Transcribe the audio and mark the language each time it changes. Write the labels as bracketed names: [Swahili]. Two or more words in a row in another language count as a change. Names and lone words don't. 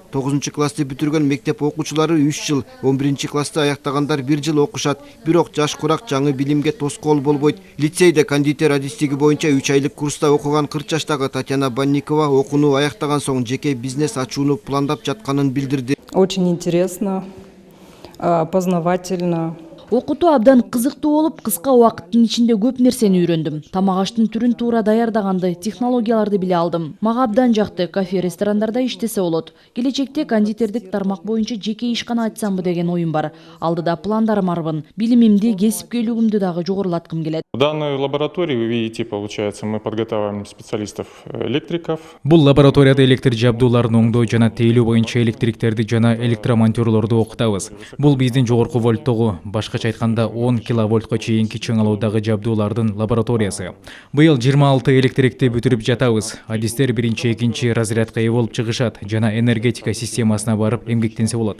[Kyrgyz] 9 классты бүтүргөн мектеп окуучулары 3 жыл, 11 классты аяктагандар 1 жыл окушат. Бирок жаш курак жаңы билимге тоскоол болбойт. Лицейде кондитер адистиги боюнча 3 айлык курста окуган 40 жаштагы Татьяна Банникова окууну аяктаган соң жеке бизнес ачууну пландап жатканын билдирди. [Russian] Очень интересно, познавательно. [Kyrgyz] Окутуу абдан кызыктуу болуп, кыска убакыттын ичинде көп нерсени үйрөндүм. Тамак аштын түрүн туура даярдаганды, технологияларды биле алдым. Мага абдан жакты, кафе, ресторандарда иштесе болот. Келечекте кондитердик тармак боюнча жеке ишкана ачсамбы деген оюм бар. Алдыда пландарым арбын. Билимимди, кесипкөйлүгүмдү дагы жогорулаткым келет. [Russian] В данной лаборатории, вы видите, получается, мы подготавливаем специалистов электриков. [Kyrgyz] Бул лабораторияда электр жабдууларын оңдоо жана тейлөө боюнча электриктерди жана электромонтерлорду окутабыз. Бул биздин жогорку вольттогу, башкача айтканда 10 киловольтко чейинки чыңалуудагы жабдуулардын лабораториясы. Быйыл 26 электрикти бүтүрүп жатабыз. Адистер 1-2 разрядка ээ болуп чыгышат жана энергетика системасына барып эмгектенсе болот.